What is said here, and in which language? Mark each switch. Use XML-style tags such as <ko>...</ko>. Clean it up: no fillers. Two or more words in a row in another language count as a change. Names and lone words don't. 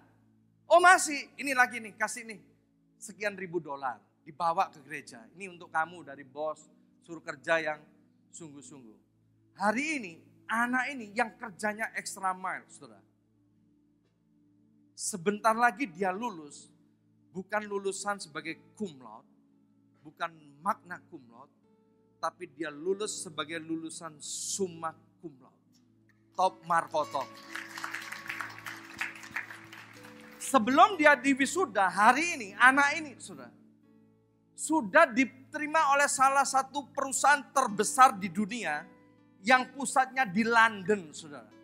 <id>Oh masih, ini lagi nih, kasih nih. Sekian ribu dolar, dibawa ke gereja. Ini untuk kamu dari bos, suruh kerja yang sungguh-sungguh. Hari ini, anak ini yang kerjanya</id> <en>extra mile,</en> <id>saudara. Sebentar lagi dia lulus, bukan lulusan sebagai</id> <la>cum laude,</la> <id>bukan</id> <la>magna cum laude,</la> <id>tapi dia lulus sebagai lulusan</id> <la>summa cum laude,</la> <id>top markoto. Sebelum dia diwisuda, hari ini, anak ini sudah diterima oleh salah satu perusahaan terbesar di dunia, yang pusatnya di London, saudara.</id>